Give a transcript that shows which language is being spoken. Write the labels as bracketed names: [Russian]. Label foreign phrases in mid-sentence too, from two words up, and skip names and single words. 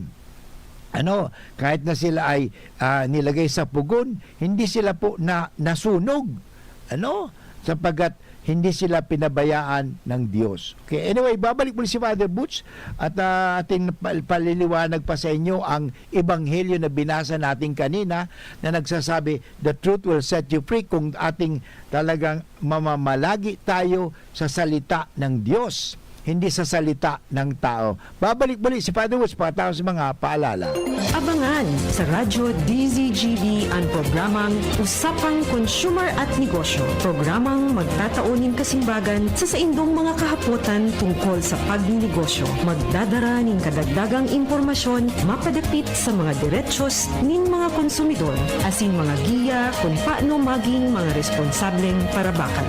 [Filipino] Ano, kahit na sila ay nilagay sa pugon, hindi sila po nasunog. Ano? Sapagkat hindi sila pinabayaan ng Diyos. [English] Okay, anyway, [Filipino] babalik muli si Father Butch at ating paliliwanag pa sa inyo ang ebanghelyo na binasa natin kanina na nagsasabi, [English] the truth will set you free, [Filipino] kung ating talagang mamamalagi tayo sa salita ng Diyos, hindi sa salita ng tao. Babalik muli si Father Butch para sa mga paalala. Abangan sa Radyo DZGB ang programang Usapang Consumer at Negosyo. [Bikol] Programang magtataunin kasimbagan sa saindong mga kahapotan tungkol sa pagninegosyo. Magdadara ng kadagdagang impormasyon mapadapit sa mga diretsos nin mga konsumidor asin mga giya kung paano maging mga responsableng parabakan.